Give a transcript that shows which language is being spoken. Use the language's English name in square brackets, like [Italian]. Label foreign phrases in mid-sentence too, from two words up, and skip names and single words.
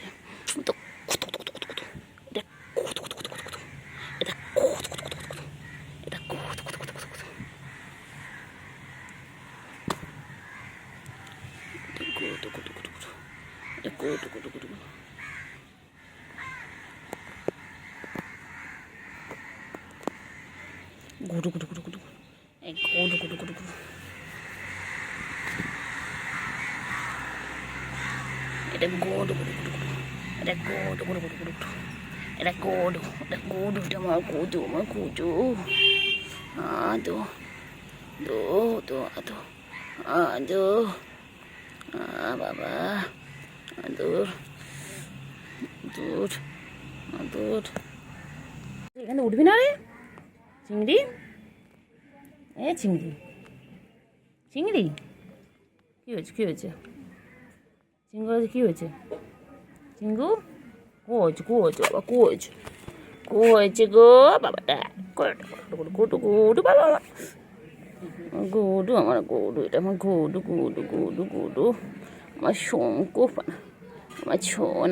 [Bangla] তো কত কত কত কত এটা কত কত কত কত কত এটা কত কত কত কত এটা কত কত কত কত কত এটা কত কত কত কত এটা কত কত কত কত। গুডু গুডু গুডু গুডু এই গুডু গুডু গুডু গুডু। এটা গুডু গুডু গুডু গুডু, এটা গুডু গুডু গুডু গুডু, এটা গুডু, এটা গুডু, এটা আমার গুডু, আমার গুডু। আদো দো দো আদো আদো, বাবা আদর দূর আদর। এখানে উঠবি না রে চিংড়ি, চিংড়ি চিংড়ি কী হয়েছে কী হয়েছে চিংড়ি কী হয়েছে চিঙ্গু, কোচ কোচ বাবা কোচ কোচ গো বাবাটা গুডু গুডু বাবা গুডু, আমার গুডু, এটা আমার গুডু গুডু গুডু গুডু, আমার শঙ্কু আমার ছোনা।